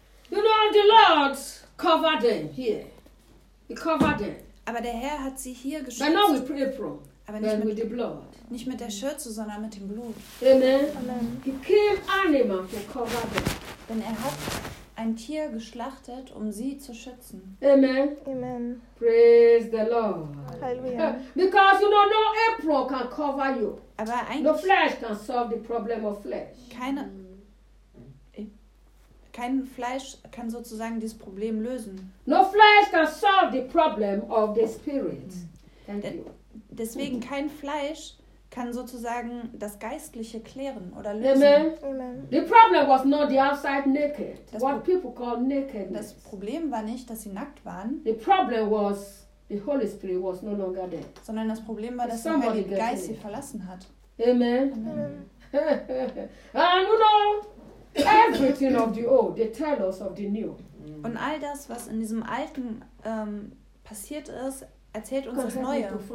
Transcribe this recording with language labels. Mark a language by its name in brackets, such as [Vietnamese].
[English] You know, the Lord covered them here. He covered them. [German] Aber der Herr hat sie hier geschützt. [English] But now with apron. [German] Aber nicht [English] with the blood. [German] Nicht mit der Schürze, sondern mit dem Blut. [English] Amen. [German] Amen. [English] He killed animal to cover them. [German] Denn er hat ein Tier geschlachtet, um sie zu schützen. [English] Amen. [German] Amen. [English] Praise the Lord. [German] Halleluja. [English] Because you know, no apron can cover you. [German] Aber [English] no flesh can solve the problem of flesh. [German] Kein Fleisch kann sozusagen dieses Problem lösen. [English] No flesh can solve the problem of the spirit. Mm. [German] Deswegen kein Fleisch kann sozusagen das Geistliche klären oder lösen. [English] Amen. [German] Amen. [English] The problem was not the outside naked. What people call nakedness. [German] Das Problem war nicht, dass sie nackt waren. [English] The problem was the Holy Spirit was no longer there. [German] Sondern das Problem war, dass der Heilige Geist sie verlassen hat. [English] Amen. [German] Amen. [English] And you know, everything of the old, they tell us of the new. [German] Und all das, was in diesem Alten passiert ist, erzählt uns das Neue.